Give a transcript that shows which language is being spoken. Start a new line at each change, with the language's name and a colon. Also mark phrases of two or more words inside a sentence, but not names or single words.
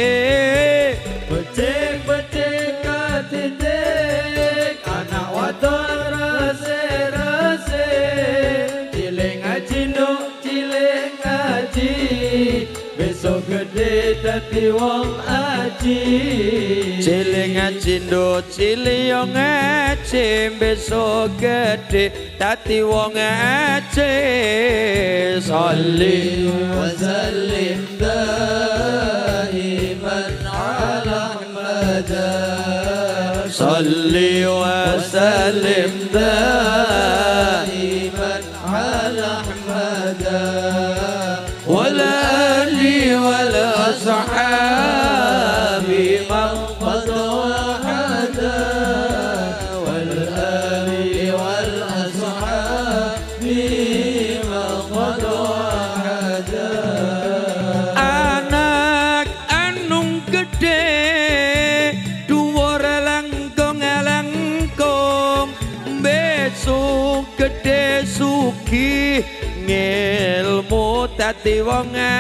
Javanese: becik titik anak waton rasik ciling ngajindo ciling ngaji besok gede dadi wong aji ciling ngaji ndo cilik ngaji besok gede dadi wong aji sholli
Arabic: وسلم دائما على أحمد صلِّ وسلِّم دائما على أحمد والآل والأصحاب من قد وحد والآل والأصحاب من قد وحد
Javanese: anak anung gede dhuwur langkung besok gede sugih ngilmu dadi wong